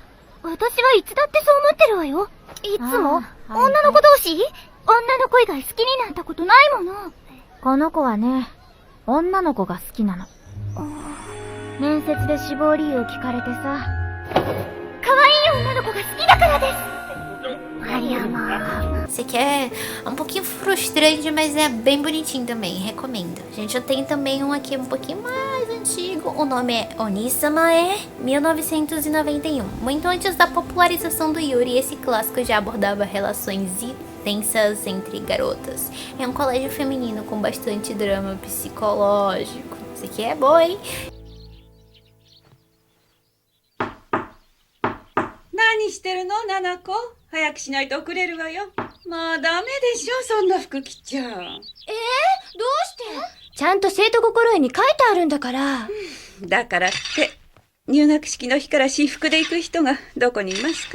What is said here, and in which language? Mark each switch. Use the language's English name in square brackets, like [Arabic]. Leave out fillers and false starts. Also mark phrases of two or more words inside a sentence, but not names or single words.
[Japanese] 私はいつだってそう思ってるわよ。いつも女の子同士？女の子以外好きになったことないもの。この子はね、女の子が好きなの。面接で志望理由聞かれてさ。可愛い女の子が好きだからです。 [Portuguese] Esse aqui é um pouquinho frustrante, mas é bem bonitinho também, recomendo. Gente, eu tenho também um aqui um pouquinho mais antigo. O nome é Onisamae 1991. Muito antes da popularização do Yuri, esse clássico já abordava relações intensas entre garotas. É um colégio feminino com bastante drama psicológico. Esse aqui é bom, hein? [Japanese] 何してるの、ナナコ。早くしないと遅れるわよ。まあダメでしょ、そんな服着ちゃ。どうして？ちゃんと生徒心得に書いてあるんだから。だからって、入学式の日から私服で行く人がどこにいますか？